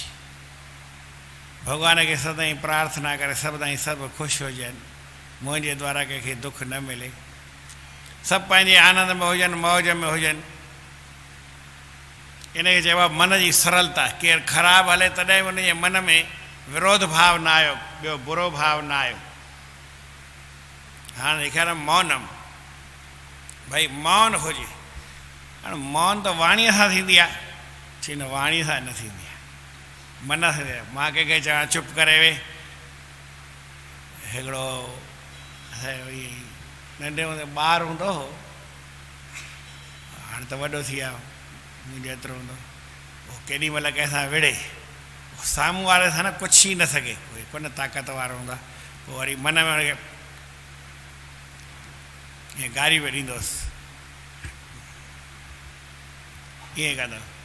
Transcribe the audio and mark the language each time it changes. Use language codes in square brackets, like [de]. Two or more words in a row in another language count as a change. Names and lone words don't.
[sd] भॻवान खे सदाईं प्रार्थना करे सदाईं सभु ख़ुशि हुजनि, मुंहिंजे द्वारा कंहिंखे दुख न मिले, सभु पंहिंजे आनंद में हुजनि, मौज में हुजनि। इनखे चइबो आहे मन जी सरलता। केरु ख़राबु हले तॾहिं बि उनजे मन में विरोध भाव न आयो, ॿियो बुरो भाव न आयो। हाणे ॾेखार मौनम, भई मौन हुजे। हाणे मौन त वाणीअ सां थींदी आहे, चई न वाणीअ सां न थींदी आहे, मन सां। मां कंहिंखे चवां चुप करे वेह, हिकिड़ो नंढे हूंदे ॿारु हूंदो हो, हाणे त वॾो थी विया, मुंहिंजो एतिरो हूंदो, पोइ केॾी महिल कंहिंसां विड़े, साम्हूं वारे सां न पुछी न सघे, कोई कोन ताक़त वारो हूंदो आहे, पोइ वरी मन में वरी ईअं गारी बि ॾींदोसि, ईअं कंदो।